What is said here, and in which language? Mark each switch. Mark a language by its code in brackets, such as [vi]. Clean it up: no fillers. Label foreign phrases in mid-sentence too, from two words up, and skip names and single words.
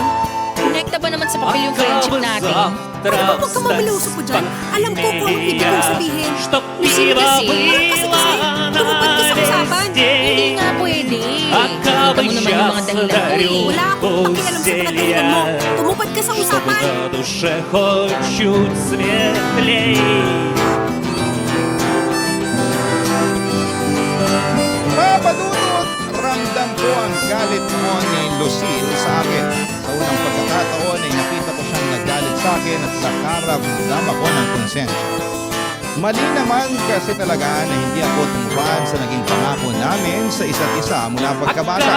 [tl] Konekta ba naman sa papel yung friendship natin? Ano ba huwag kang mamiluso ko dyan? Alam ko kung anong ibig kong sabihin. Lucille kasi, Tumupad ka sa usapan. hindi nga pwede. Kita mo naman yung mga dahilan ko eh. Wala akong pakialam sa mga dahilan mo. Tumupad ka sa usapan. [ru] На душе хоть чуть светлей. [tl] Papadudot, ramdam ko ang galit mo ni Lucille sa akin. Sa unang pagkakataon ay nakita ko siyang nagalit sa akin at nakaramdam ako ng konsensya. Mali naman kasi talaga na hindi ako tumupad sa naging pangako namin sa isa't isa mula pagkabata.